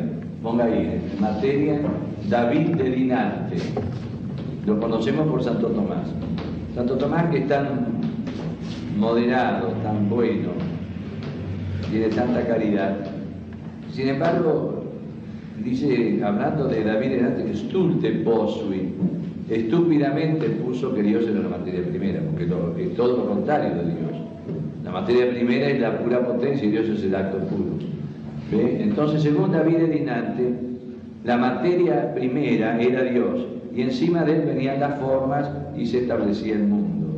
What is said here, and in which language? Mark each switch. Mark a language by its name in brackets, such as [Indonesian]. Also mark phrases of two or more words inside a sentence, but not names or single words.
[Spanish] Ponga ahí, materia David de Dinante. Lo conocemos por Santo Tomás. Santo Tomás, que es tan moderado, tan bueno, tiene tanta caridad. Sin embargo, dice, hablando de David de Dinante, que [Latin] stulte posui, [Spanish] estúpidamente puso que Dios era la materia primera, porque es todo lo contrario de Dios. La materia primera es la pura potencia y Dios es el acto puro. ¿Ve? Entonces, según David de Dinante, la materia primera era Dios, y encima de él venían las formas y se establecía el mundo.